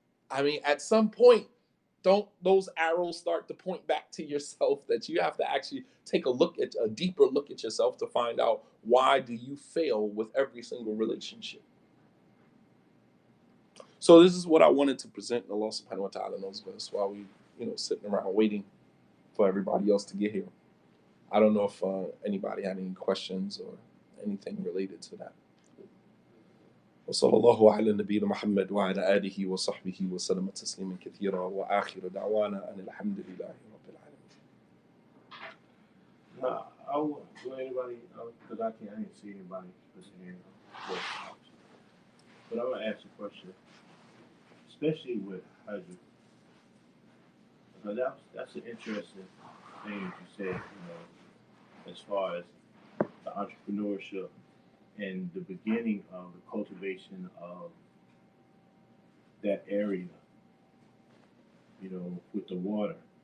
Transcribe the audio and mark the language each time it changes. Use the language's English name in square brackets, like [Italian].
[English] I mean, at some point, don't those arrows start to point back to yourself, that you have to actually take a deeper look at yourself to find out, why do you fail with every single relationship? So this is what I wanted to present, and Allah subhanahu wa ta'ala knows best, while we, sitting around waiting for everybody else to get here. I don't know if anybody had any questions or anything related to that. [Arabic] وصلى الله على نبينا محمد وعلى آله وصحبه وسلم تسليما كثيرا وآخر دعوانا أن الحمد لله رب العالمين. [English] I want anybody, because I didn't see anybody put their hand up. But I'm going to ask a question, especially with Hajj. Because that's an interesting thing that you said, as far as the entrepreneurship and the beginning of the cultivation of that area, with the water.